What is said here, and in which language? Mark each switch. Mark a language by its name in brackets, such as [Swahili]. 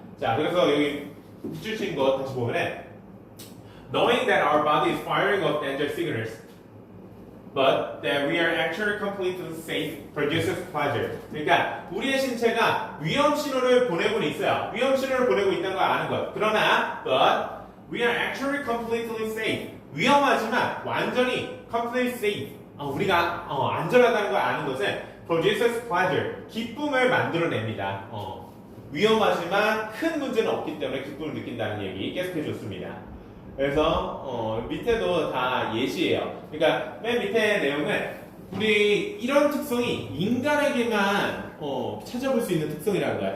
[Korean] 자, 그래서 여기 주신 것 다시 보면은 [English] knowing that our body is firing off danger signals but that we are actually completely safe produces pleasure. [Korean] 그러니까 우리의 신체가 위험 신호를 보내고 있어요. 위험 신호를 보내고 있다는 걸 아는 것. 그러나 [English] but we are actually completely safe. [Korean] 위험하지만 완전히 [English] completely safe. [Korean] 우리가 안전하다는 걸 아는 것은 [English] produces pleasure. [Korean] 기쁨을 만들어냅니다. 위험하지만 큰 문제는 없기 때문에 기쁨을 느낀다는 얘기 계속해 줬습니다. 그래서 밑에도 다 예시예요. 그러니까 맨 밑에 내용은 우리 이런 특성이 인간에게만 찾아볼 수 있는 특성이라는 거야.